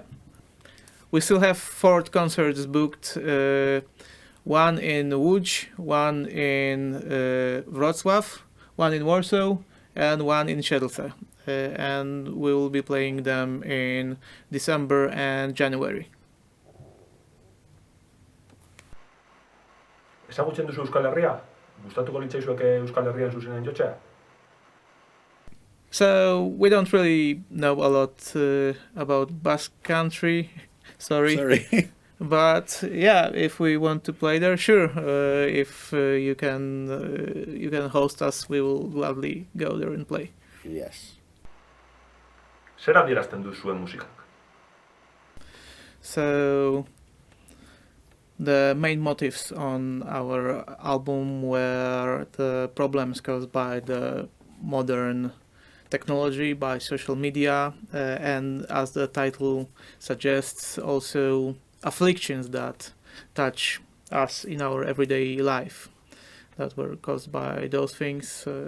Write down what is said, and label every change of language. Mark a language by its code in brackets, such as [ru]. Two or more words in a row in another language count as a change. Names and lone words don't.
[en] We still have 4 concerts booked. One in Łódź, one in Wrocław, one in Warsaw, and one in Siedlce. And we will be playing them in December and January. [eu] Ezagutzen duzu Euskal Herria? Gustatuko litzaizueke Euskal Herrian zuzenen jotzea? [en] So we don't really know a lot about Basque Country. Sorry. But yeah, if we want to play there, sure. If you can host us, we will gladly go there and play. Yes. [eu] Zer adierazten du zuen musikak? [en] So the main motifs on our album were the problems caused by the modern technology, by social media, and as the title suggests, also afflictions that touch us in our everyday life that were caused by those things.